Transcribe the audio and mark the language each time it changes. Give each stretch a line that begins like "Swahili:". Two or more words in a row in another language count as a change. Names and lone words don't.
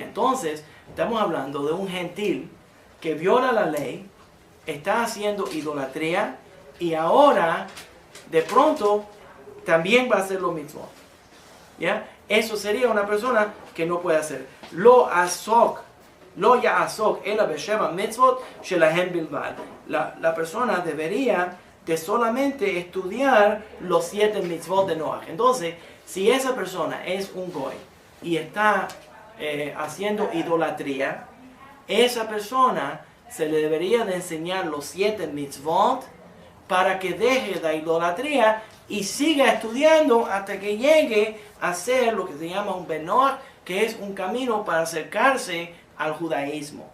Spanish: Entonces, estamos hablando de un gentil que viola la ley, está haciendo idolatría y ahora, de pronto, también va a hacer lo mismo. ¿Ya? Eso sería una persona que no puede hacer.
Hebrew: לא יעסוק אלא בשבע מצות שלהם בלבד.
Spanish: La persona debería de solamente estudiar los 7 mitzvot de Noach. Entonces, si esa persona es un goy y está haciendo idolatría, esa persona se le debería de enseñar los 7 mitzvot para que deje la idolatría y siga estudiando hasta que llegue a ser lo que se llama un Ben Noach, que es un camino para acercarse al judaísmo.